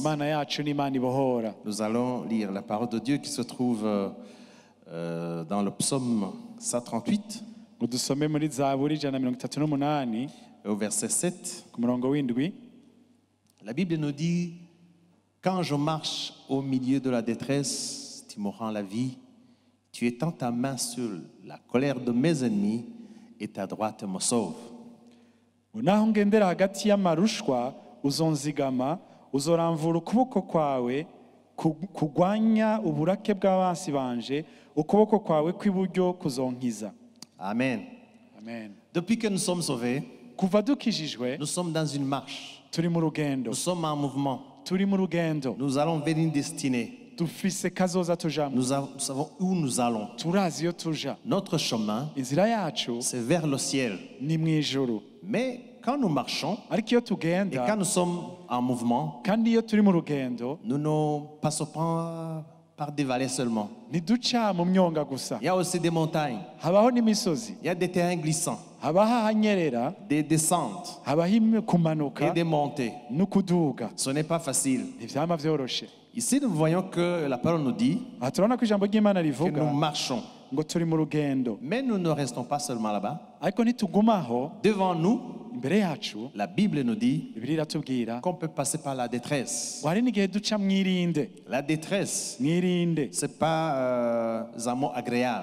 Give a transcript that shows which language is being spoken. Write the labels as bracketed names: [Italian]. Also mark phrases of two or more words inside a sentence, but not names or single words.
[French] Nous allons lire la parole de Dieu qui se trouve dans le psaume 138 au verset 7. La Bible nous dit: quand je marche au milieu de la détresse, tu me rends la vie. Tu étends ta main sur la colère de mes ennemis et ta droite me sauve. [Rundi] Naho ngendera hagati y'amarushwa uzonzigama uzoramvura ukuboko kwawe kugwanya uburake bw'abansi banje ukuboko kwawe kw'iburyo kuzonkiza. Amen. Amen. [French] Depuis que nous sommes sauvés, [Rundi] kuva dukijijwe [French] nous sommes dans une marche. [Rundi] Turi mu rugendo. [French] Nous sommes en mouvement. [Rundi] Turi mu rugendo. [French] Nous allons vers une destinée. [Rundi] Dufise kazoza tujamwo. [French] Nous savons où nous allons. [Rundi] Turazi yo tuja. [French] Notre chemin, [Rundi] inzira yacu, [French] c'est vers le ciel. [Rundi] Ni mwijuru. [French] Mais quand nous marchons, [Rundi] ariko iyo tugenda, [French] et quand nous sommes en mouvement, [Rundi] kandi iyo turi mu rugendo, [French] nous ne passons pas par des vallées seulement. [Rundi] Ntiduca mu myonga gusa. [French] Il y a aussi des montagnes. [Rundi] Habaho n'imisozi. [French] Il y a des terrains glissants. [Rundi] Habaho ahanyerera. [French] Des descentes. [Rundi] Habaho kumanuka. [French] Et des montées. [Rundi] N'ukuduga. [French] Ce n'est pas facile. [Rundi] Ntivyama vyoroshe. [French] Ici, nous voyons que la parole nous dit que nous marchons. Mais nous ne restons pas seulement là-bas. Devant nous, la Bible nous dit qu'on peut passer par la détresse. La détresse, ce n'est pas un mot agréable.